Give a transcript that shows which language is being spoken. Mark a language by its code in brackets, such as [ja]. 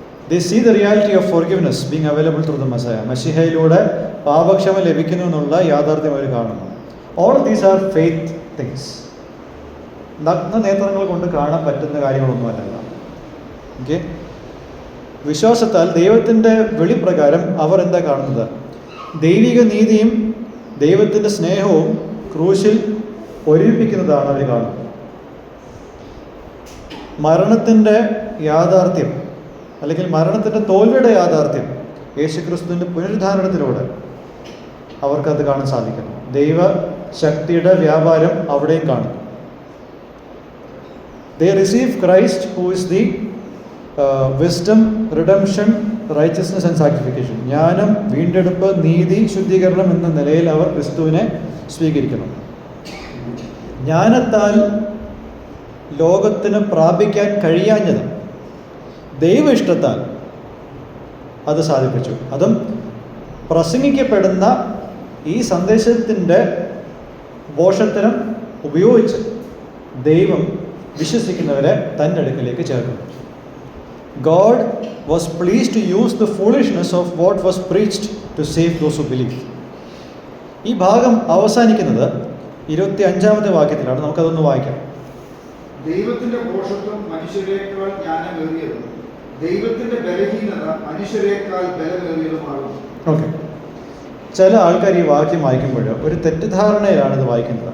[en] They see the reality of forgiveness being available through the Messiah. [ml] മെശിഹയിലൂടെ പാപക്ഷമ ലഭിക്കുന്നു എന്നുള്ള യാഥാർത്ഥ്യം അവർ കാണുന്നു. [en] All of these are faith things. [ml] നഗ്ന നേത്രങ്ങൾ കൊണ്ട് കാണാൻ പറ്റുന്ന കാര്യങ്ങളൊന്നുമല്ല. ഓക്കെ, വിശ്വാസത്താൽ ദൈവത്തിൻ്റെ വെളിപ്രകാരം അവർ എന്താ കാണുന്നത്? ദൈവിക നീതിയും ദൈവത്തിൻ്റെ സ്നേഹവും ക്രൂശിൽ ഒരുമിപ്പിക്കുന്നതാണ് അവർ കാണുന്നത്. മരണത്തിൻ്റെ യാഥാർത്ഥ്യം അല്ലെങ്കിൽ മരണത്തിൻ്റെ തോൽവിയുടെ യാഥാർത്ഥ്യം യേശുക്രിസ്തുവിൻ്റെ പുനരുദ്ധാരണത്തിലൂടെ അവർക്കത് കാണാൻ സാധിക്കുന്നു. ദൈവ ശക്തിയുടെ വ്യാപാരം അവിടെയും കാണുന്നു. [en] They receive Christ who is the wisdom, redemption, righteousness and sanctification. [ml] ജ്ഞാനം, വീണ്ടെടുപ്പ്, നീതി, ശുദ്ധീകരണം എന്ന നിലയിൽ അവർ ക്രിസ്തുവിനെ സ്വീകരിക്കണം. ജ്ഞാനത്താൽ ലോകത്തിന് പ്രാപിക്കാൻ കഴിയാഞ്ഞത് ദൈവ ഇഷ്ടത്താൽ അത് സാധിപ്പിച്ചു. അതും പ്രസംഗിക്കപ്പെടുന്ന ഈ സന്ദേശത്തിൻ്റെ പോഷത്തിനും ഉപയോഗിച്ച് ദൈവം വിശ്വസിക്കുന്നവരെ തൻ്റെ അടുക്കലേക്ക് ചേർക്കുന്നു. [en] God was pleased to use the foolishness of what was preached to save those who believe. [ml] ഈ ഭാഗം അവസാനിക്കുന്നത് 25-ാമത്തെ വാക്യത്തിലാണ്. നമുക്കതൊന്ന് വായിക്കാം. ദൈവത്തിന്റെ ഭോഷത്വം മനുഷ്യരേക്കാൾ ജ്ഞാനമേറിയതും ദൈവത്തിന്റെ ബലഹീനത മനുഷ്യരേക്കാൾ ബലമേറിയതുമാകുന്നു. ഓക്കെ, ചില ആൾക്കാർ ഈ വാക്യം വായിക്കുമ്പോൾ ഒരു തെറ്റിദ്ധാരണയിലാണ് ഇത് വായിക്കുന്നത്.